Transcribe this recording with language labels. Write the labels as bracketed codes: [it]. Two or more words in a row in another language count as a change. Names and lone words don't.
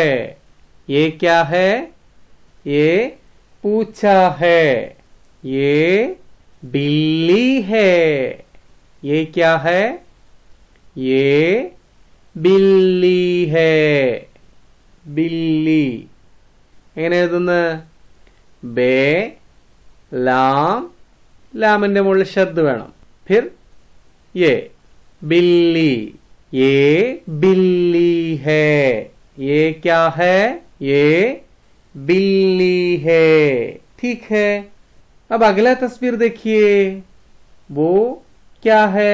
[hi] ये क्या है? ये पूछा है. ये बिल्ली है. ये क्या है? ये बिल्ली है. [ml] बिल्ली എങ്ങനെ എഴുതുന്നു? ബേ ലാം, ലാമിന്റെ മുകളിൽ ഷദ് വേണം. [hi] ഫിർ ये बिल्ली. ये बिल्ली है. ये क्या है? ये बिल्ली है. ठीक है. अब अगला तस्वीर देखिए. वो क्या है?